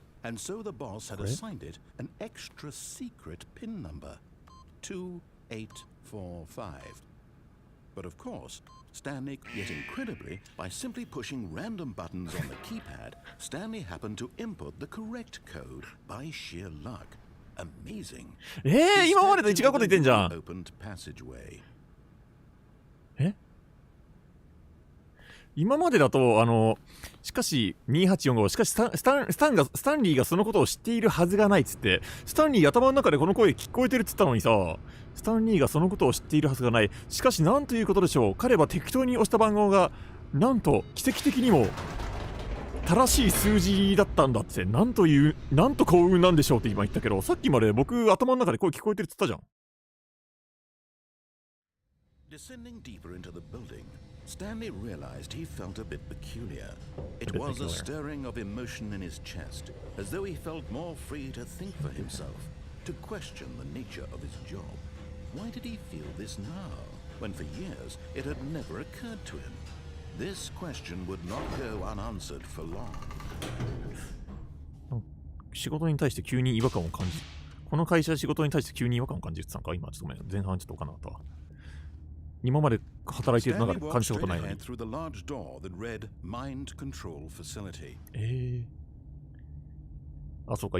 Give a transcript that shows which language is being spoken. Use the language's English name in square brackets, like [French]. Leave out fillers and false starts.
[English] And so the boss had assigned it an extra secret PIN number, 2845. But of course, Stanley, yet incredibly, by simply pushing random buttons on the keypad, Stanley happened to input the correct code by sheer luck. Amazing. [Japanese] 今までと違うこと言ってんじゃん。 [English] Opened passageway. [Japanese] 今までだと、しかし、2845、しかしスタンリーがそのことを知っているはずがないっつって、スタンリー頭の中でこの声聞こえてるっつったのにさ、スタンリーがそのことを知っているはずがない。しかし、なんということでしょう。彼は適当に押した番号が、なんと、奇跡的にも、正しい数字だったんだって、なんと幸運なんでしょうって今言ったけど、さっきまで僕、頭の中で声聞こえてるっつったじゃん。 [English] Descending deeper into the building, Stanley realized he felt a bit peculiar. It was a stirring of emotion in his chest, as though he felt more free to think for himself, to question the nature of his job. Why did he feel this now, when for years it had never occurred to him? This question would not go unanswered for long. [Japanese] 仕事に対して急に違和感を感じる。この会社仕事に対して急に違和感を感じるって言ったのか今ちょっとごめん。前半ちょっと分からなかったわ。今まで働いている中で感じたことないのに。あ、そうか。